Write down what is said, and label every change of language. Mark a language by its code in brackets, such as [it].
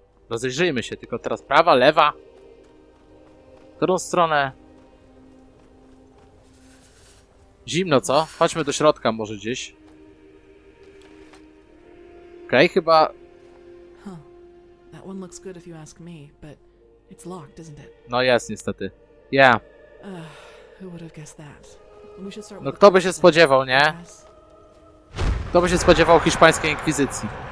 [pl] Rozejrzyjmy się, tylko teraz prawa, lewa. W którą stronę? Zimno, co? Chodźmy do środka może gdzieś. Okej, chyba... Huh. [en] That one looks good if you ask me, but it's locked, isn't it? [pl] No jest niestety. [en] Yeah. Who would have guessed that? We should start [pl] No [en] with [pl] kto by się spodziewał, nie? Kto by się spodziewał hiszpańskiej inkwizycji?